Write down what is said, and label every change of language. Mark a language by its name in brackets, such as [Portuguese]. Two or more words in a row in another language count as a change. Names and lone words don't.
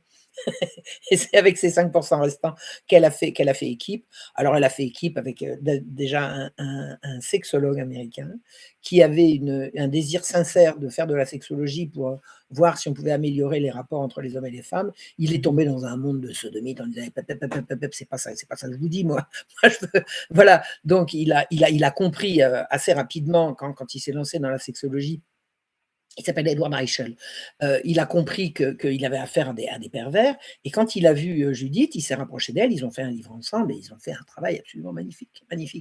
[French] Et c'est avec ces 5 restants qu'elle a fait équipe. Alors elle a fait équipe avec, déjà un sexologue américain qui avait un désir sincère de faire de la sexologie pour, voir si on pouvait améliorer les rapports entre les hommes et les femmes. Il est tombé dans un monde de sodomite en disant: «Eh, pep, pep, pep, pep, pep, c'est pas ça que je vous dis moi. Moi je veux» voilà, donc il a compris, assez rapidement quand il s'est lancé dans la sexologie. Il s'appelle Edward Reichel. Il a compris qu'il avait affaire à des pervers et quand il a vu, Judith, il s'est rapproché d'elle, ils ont fait un livre ensemble et ils ont fait un travail absolument magnifique, magnifique.